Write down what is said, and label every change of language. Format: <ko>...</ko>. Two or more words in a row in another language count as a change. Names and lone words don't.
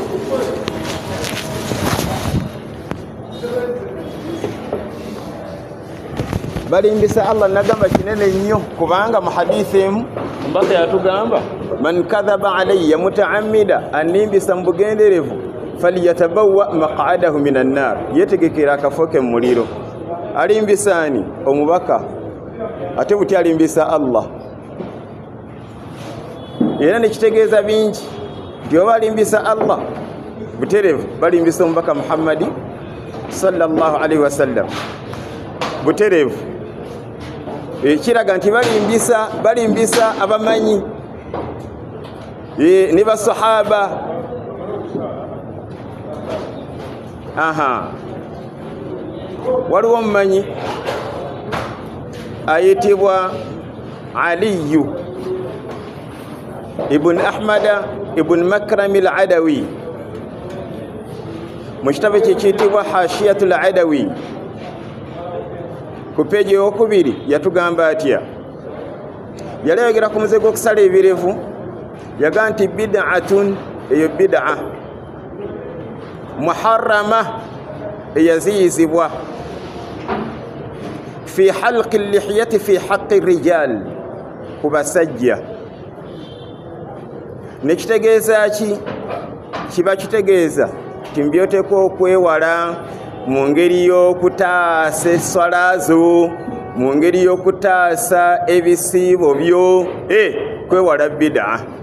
<lg>Balimbisa Allah nagamba kinene nnyo, kubanga mu hadithi emu mbaka yatugamba</lg> <ar>من كذب علي متعمدا,</ar> <lg>animbisa mu bugenderevu,</lg> <ar>فليتبوأ مقعده من النار,</ar> <lg>yetegekera akafoke mu muliro. Alimbisani omubaka ate buti alimbisa Allah. Era nekitegeeza bingi nti oba alimbisa Allah buterevu, balimbisa omubaka Muhammadi</lg> <ar>صلى الله عليه وسلم</ar> <lg>buterevu. Ekiraga nti balimbisa abamanyi ne basahaba. Waliwo omumanyi ayitibwa Aliyu ibn Ahmada ibn Makram al-Adawi, mu kitabo kye kiyitibwa Hashiyatul Adawi ku peegi eyokubiri yatugamba atya. Yali ayogera ku muze gw'okusala ebirevu, yaga nti bid'atun, eyo</lg> <ar>بدعة محرمة,</ar> <lg>eyaziyizibwa</lg> <ar>في حلق اللحية في حق الرجال,</ar> <lg>ku basajja. Nekitegeeza ki? Kiba kitegeeza ti mbyoteekwa okwewala mu ngeri y'okutaasa esswala zo, mu ngeri y'okutaasa ebisiibo byo, kwewala bid'a.</lg>